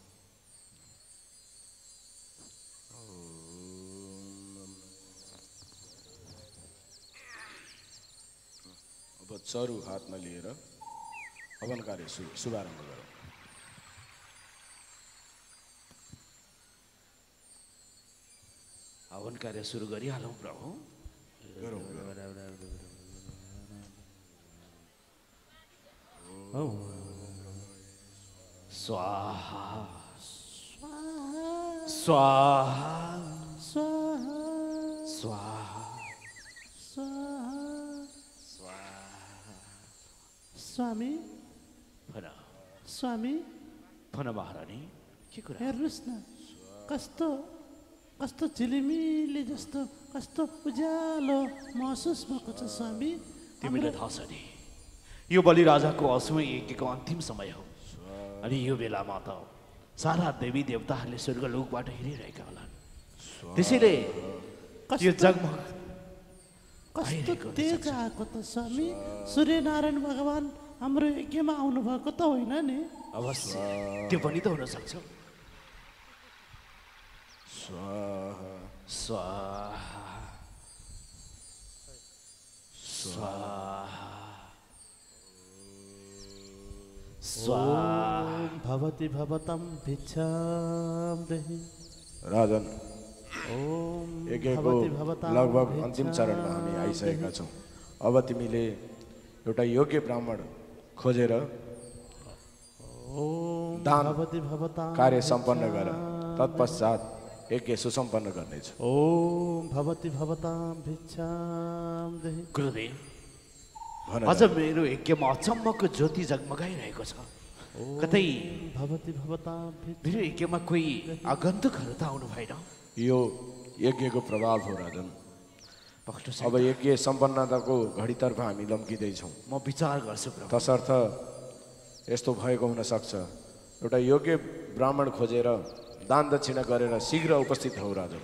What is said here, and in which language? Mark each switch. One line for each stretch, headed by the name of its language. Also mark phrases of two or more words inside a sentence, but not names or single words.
Nepali: अब चरु हातमा लिएर हवन कार्य शुभारम्भ गरौँ। हवन कार्य सुरु गरिहालौँ प्रभु। गरौँ स्वाहा स्वाहा स्वाहा स्वामी भन स्वामी भन महारानी, के कुरा? हेर्नुहोस् न, कस्तो कस्तो झिलिमिली जस्तो कस्तो उज्यालो महसुस भएको छ स्वामी। तिमीलाई थाहा छ नि, यो बलिराजाको अश्वमेध यज्ञको अन्तिम समय हो। अनि यो बेलामा त सारा देवी देवताहरूले स्वर्गलोकबाट हेरिरहेका होलान्। त्यसैले यो जगमग कस्तो तेज आएको त स्वामी। सूर्यनारायण भगवान हाम्रो यज्ञमा आउनुभएको त होइन नि? अवश्य त्यो पनि त हुन सक्छ। स्वाहा स्वाहा स्वाहा स्वाहा
Sanskrit: भवति भवतं भिक्षां देहि।
Nepali: राजन, ओम यज्ञको
Sanskrit: भवति भवतां
Nepali: लगभग अन्तिम चरणमा हामी आइसकेका छौँ। अब तिमीले एउटा योग्य ब्राह्मण खोजेर ओम दान
Sanskrit: भवति भवतां
Nepali: कार्य सम्पन्न गर। तत्पश्चात यज्ञ सुसम्पन्न गर्नेछु।
Sanskrit: ओम भवति भवतां भिक्षां देहि।
Nepali: गुरुदेव, भन अझ मेरो यज्ञमा अचम्मको ज्योति जगमगाइरहेको छ। कतै
Sanskrit: भवति भवतां भिक्षां।
Nepali: मेरो यज्ञमा कोही आगन्तुकहरू त आउनु भएन? यो यज्ञको प्रभाव हो राजन। पक्ष अब यज्ञ सम्पन्नताको घडीतर्फ हामी लम्किँदैछौँ। म विचार गर्छु प्रभु। तसर्थ यस्तो भएको हुन सक्छ। एउटा योग्य ब्राह्मण खोजेर दान दक्षिणा गरेर शीघ्र उपस्थित हौ राजन।